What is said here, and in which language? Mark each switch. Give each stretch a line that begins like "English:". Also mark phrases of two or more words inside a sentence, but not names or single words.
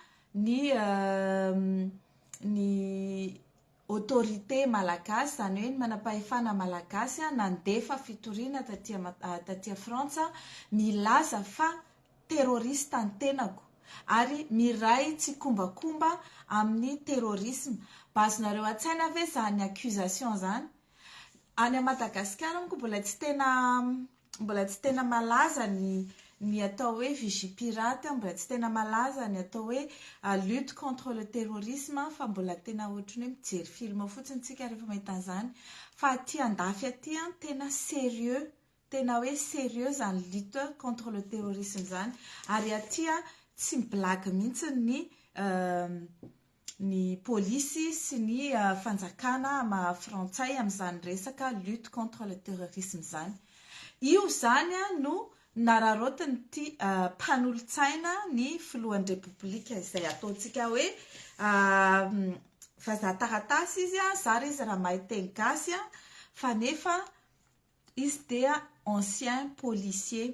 Malagasy: ny autorité malagasy, zany hoe ny manam-pahefana malagasy nandefa fitoriana taty a Frantsa, milaza fa terroriste ny tenako ary miray tsy kombakomba amin'ny terrorisme. Bazonareo an-tsaina ve zany accusation zany? Any Madagasikara moa mbola tsy tena malaza ny atao hoe
French: vigie pirate,
Malagasy: mbola tsy tena malaza ny atao hoe
French: lutte contre le terrorisme,
Malagasy: fa mbola tena ohatrany hoe mijery film fotsiny tsika rehefa mahita an'izany. Fa aty andafy aty tena sérieux, tena hoe sérieux zany
French: lutte contre le terrorisme
Malagasy: zany. Ary aty tsy blague mihitsy ny polisy sy ny fanjakana frantsay amin'izany resaka
French: lutte contre le terrorisme
Malagasy: zany. Io zany no nararotiny ty mpanolo-tsaina ny filohan'ny repoblika, izay ataontsika hoe vazaha taratasy izy, zary izy raha mahay teny gasy, fa nefa izy dia
French: ancien policier.